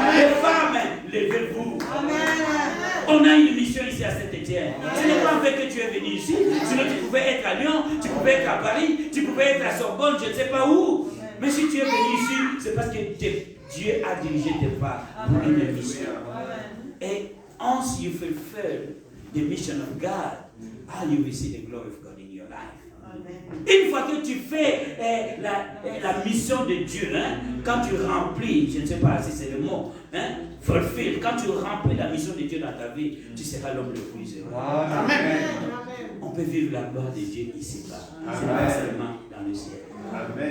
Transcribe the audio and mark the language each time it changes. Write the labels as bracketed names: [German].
[French] Les femmes, levez-vous. On a une mission ici à Saint-Étienne. Ce n'est pas fait que tu es venu ici. Sinon tu pouvais être à Lyon, tu pouvais être à Paris, tu pouvais être à Sorbonne, je ne sais pas où. Mais si tu es venu ici, c'est parce que Dieu a dirigé tes pas pour une mission. Et [English] once you fulfill the mission of God, you will see the glory of God in your life. [French] Une fois que tu fais la mission de Dieu, quand tu remplis, je ne sais pas si c'est le mot, fulfill, quand tu remplis la mission de Dieu dans ta vie, tu seras l'homme le plus heureux. Amen. On peut vivre la gloire de Dieu ici-bas. C'est pas seulement dans le ciel. Amen.